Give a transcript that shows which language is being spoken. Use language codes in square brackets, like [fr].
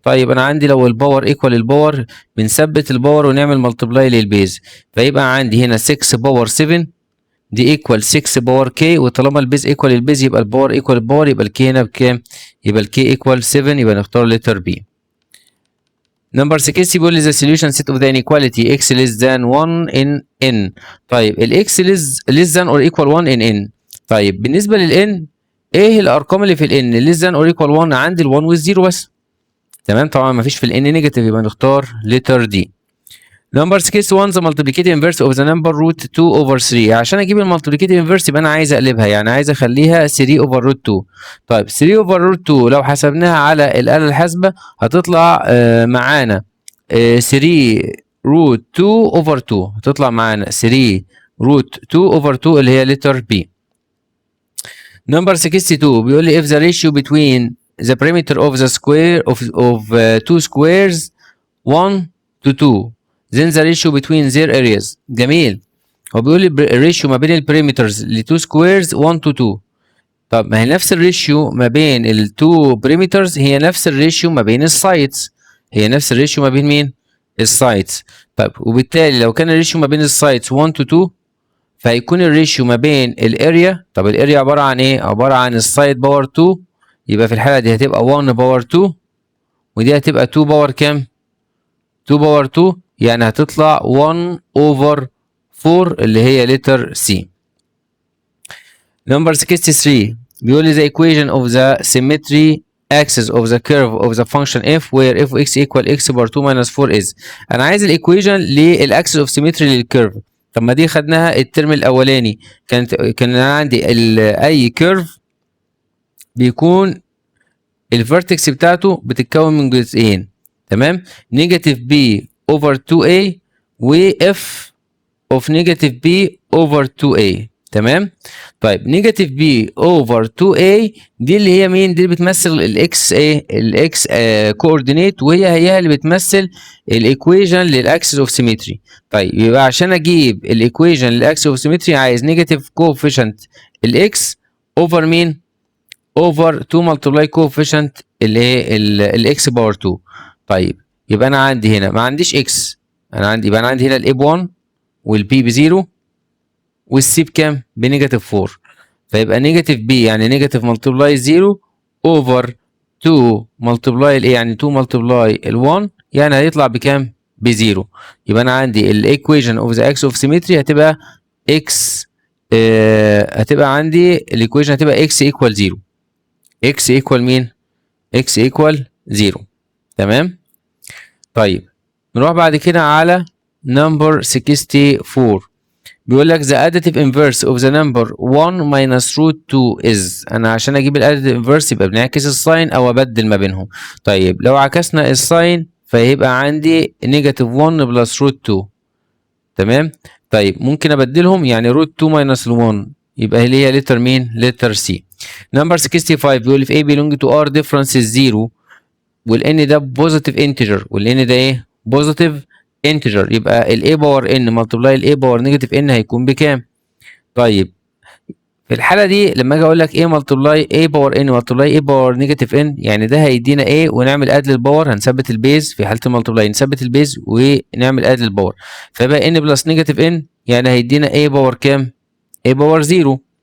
[ar] طيب انا عندي لو الباور ايكوال الباور بنثبت الباور ونعمل ملتبلاي للبيز فيبقى عندي هنا 6 باور 7 دي ايكوال 6 باور كي وطالما البيز ايكوال البيز يبقى الباور ايكوال الباور يبقى الكي هنا بكام؟ يبقى الكي ايكوال 7 يبقى نختار لتر بي. [en] Number 60 بيقول لي the solution set of the inequality x less than 1 in n. طيب الاكس less than or equal 1 in n. [ar] طيب بالنسبه للn ايه الارقام اللي في الn less than or equal 1؟ عندي ال1 وال0 بس تمام. طبعا ما فيش في الn نيجاتيف يبقى نختار لتر دي. [en] Number 61 the multiplicative inverse of the number root 2 over 3. [ar] عشان اجيب المالتيبليكيتيف انفيرس يبقى انا عايز اقلبها يعني عايز اخليها 3 over root 2. طيب 3 over root 2 لو حسبناها على الآلة الحاسبة هتطلع معانا [en] 3 root 2 over 2 [ar] هتطلع معانا 3 root 2 over 2 اللي هي letter B. [en] Number 62 بيقول لي if the ratio between the perimeter of the square of two squares 1 to 2 then the ratio between their areas. [ar] جميل. هو بيقول لي الريشيو ما بين البريمترز لتو سكويرز 1 to 2. طب ما هي نفس الريشيو ما بين التو بريمترز هي نفس الريشيو ما بين السايدز. هي نفس الريشيو ما بين مين؟ السايدز. طيب وبالتالي لو كان الريشيو ما بين السايدز 1 to 2 فهيكون الريشيو ما بين الاريا. طب الاريا عباره عن ايه؟ عباره عن السايد باور 2 يبقى في الحاله دي هتبقى 1 باور 2 ودي هتبقى 2 باور كام؟ 2 باور 2 يعني هتطلع 1 over 4 اللي هي لتر سي. [en] Number 63 بيقول لي the equation of the symmetry axis of the curve of the function f where f of x equal x bar 2 minus 4 is. [ar] انا عايز الايكويشن للاكسس اوف سيمتري للكيرف. طب ما دي خدناها الترم الاولاني كان عندي اي كيرف بيكون الفيرتكس بتاعته بتتكون من جزئين تمام. نيجاتيف b over 2a و f of negative b over 2a تمام. طيب نيجاتيف b over 2a دي اللي هي مين؟ دي اللي بتمثل الاكس ايه؟ الاكس كوردينيت وهي اللي بتمثل الايكويشن للاكسس اوف سيمتري. طيب يبقى عشان اجيب الايكويشن للاكسس اوف سيمتري عايز نيجاتيف كوفيشنت الاكس اوفر مين؟ اوفر 2 ملتبلاي كوفيشنت اللي هي الاكس باور 2. طيب يبقى انا عندي هنا ما عنديش اكس يبقى انا عندي هنا الاي ب1 والبي ب0 والسي بكام؟ بنيجاتيف 4. فيبقى نيجاتيف بي يعني نيجاتيف ملتبلاي 0 اوفر 2 ملتبلاي الايه يعني 2 ملتبلاي ال1 يعني هيطلع بكام؟ ب0. يبقى انا عندي الايكويشن اوف ذا اكس اوف سيمتري هتبقى اكس هتبقى عندي الايكويشن هتبقى اكس ايكوال 0. اكس ايكوال مين؟ اكس ايكوال 0 تمام. [en] طيب نروح بعد كده على نمبر 64 بيقول لك the additive inverse of the number 1 minus root 2 is. [ar] انا عشان اجيب الاديتيف inverse يبقى بنعكس الساين او ابدل ما بينهم. طيب لو عكسنا الساين فيبقى عندي نيجاتيف 1 بلس روت 2 تمام. طيب ممكن ابدلهم يعني روت 2 minus ال1 يبقى اللي هي لتر مين؟ لتر سي. نمبر 65 بيقول [en] if a belong to r difference is 0 [ar] والN ده بوزيتيف انتجر والN ده ايه؟ بوزيتيف انتجر، يبقى ال a باور n ملتبلاي ال a باور نيجاتيف n هيكون بكام؟ طيب في الحالة دي لما اجي اقول لك a ملتبلاي a باور n ملتبلاي a باور نيجاتيف n، يعني ده هيدينا a ونعمل اد للباور، هنثبت البيز في حالة الملتبلاي، نثبت البيز ونعمل اد للباور، فيبقى n بلس نيجاتيف n يعني هيدينا a باور كام؟ a باور 0.